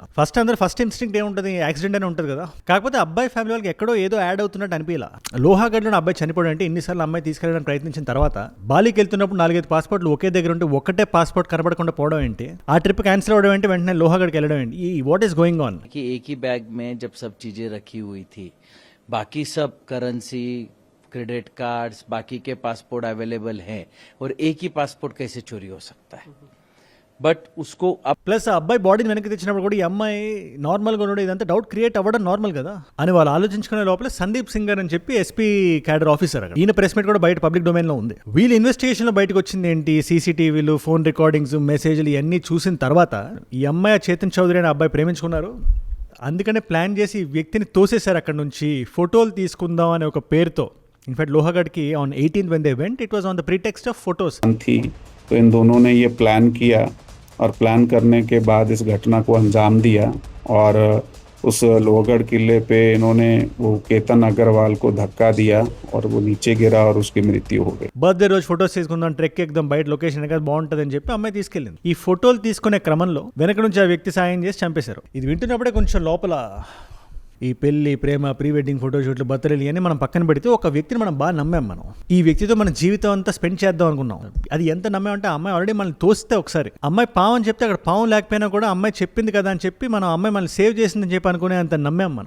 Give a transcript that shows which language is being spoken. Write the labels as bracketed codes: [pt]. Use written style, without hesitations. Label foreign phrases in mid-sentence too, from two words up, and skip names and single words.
[en] first instinct [te] ఏముంటుంది, యాక్సిడెంట్ అని ఉంటుంది కదా. కాకపోతే అబ్బాయి ఫ్యామిలీ వాళ్ళకి ఎక్కడో ఏదో యాడ్ అవుతున్నట్టు అనిపించాల. లోహాగఢ్లో అబ్బాయి చనిపోవడం అంటే ఇన్నిసార్లు అమ్మాయి తీసుకెళ్ళడానికి ప్రయత్నించిన తర్వాత బాలికి వెళ్తున్నప్పుడు 4-5 పాస్పోర్ట్లు ఒకే దగ్గర ఉంటే ఒకటే పాస్పోర్ట్ కనబడకుండా పోవడం ఏంటి, ఆ [en] trip cancel [te] అవడం ఏంటి, వెంటనే లోహాగఢ్కి వెళ్ళడం ఏంటి, ఈ [en] what is going on. [hi] एक ही बैग में जब सब चीजें रखी हुई थी, बाकी सब करेंसी, [en] credit cards, [hi] बाकी के पासपोर्ट अवेलेबल हैं और एक ही पासपोर्ट कैसे चोरी हो सकता है. बट उसको अब [te] ప్లస్ ఆ అబ్బాయి బాడీని వెనక్కి తెచ్చినప్పుడు కూడా ఈ అమ్మాయి నార్మల్గా ఉండడం ఇదంతా [en] doubt create [te] అవ్వడం నార్మల్ కదా అని వాళ్ళు ఆలోచించుకునే లోపల సందీప్ సింగ్ అని చెప్పి [en] SP cadre officer [te] అక్కడ, ఈయన [en] press meet [te] కూడా బయట [en] public domain [te] లో ఉంది. వీళ్ళ ఇన్వెస్టిగేషన్ లో బయటకు వచ్చింది ఏంటి, సీసీటీవీలు, [en] phone recordings, [te] మెసేజ్లు ఇవన్నీ చూసిన తర్వాత ఈ అమ్మాయి చేతన్ చౌదరి అనే అబ్బాయి ప్రేమించుకున్నారు. అందుకనే ప్లాన్ చేసి ఈ వ్యక్తిని తోసేశారు అక్కడ నుంచి, ఫోటోలు తీసుకుందాం అనే ఒక పేరుతో. [en] in fact Lohagadhki on 18th when they went, it was on the pretext of photos. [hi] थी तो इन दोनों ने ये प्लान किया और प्लान करने के बाद इस घटना को अंजाम दिया और उस लोहगढ़ किले पे इन्होंने वो केतन अग्रवाल को धक्का दिया और वो नीचे गिरा और उसकी मृत्यु हो गई. [te] బర్త్డే రోజు ఫోటోస్ తీసుకుందాం, ట్రెక్ ఎక్దాం, బయట లొకేషన్ కదా బాగుంటుంది అని చెప్పి అమ్మాయి తీసుకెళ్ళింది. ఈ ఫోటోలు తీసుకునే క్రమంలో వెనక నుంచి ఆ వ్యక్తి సాయం చేసి చంపేశారు. ఇది వింటున్నప్పుడే కొంచెం లోపల ఈ పెళ్లి, ప్రేమ, [en] pre wedding photoshoots, [te] బర్త్డేలు ఇవన్నీ మనం పక్కన పెడితే ఒక వ్యక్తిని మనం బాగా నమ్మాం. మనం ఈ వ్యక్తితో మన జీవితం అంతా స్పెండ్ చేద్దాం అనుకున్నాం. అది ఎంత నమ్మామంటే అమ్మాయి ఆల్రెడీ మనల్ని తోస్తే ఒకసారి అమ్మాయి పావం అని చెప్తే అక్కడ పావం లేకపోయినా కూడా అమ్మాయి చెప్పింది కదా అని చెప్పి మనం అమ్మాయి మనల్ని సేవ్ చేసిందని చెప్పి అనుకునే అంత నమ్మాం మనం.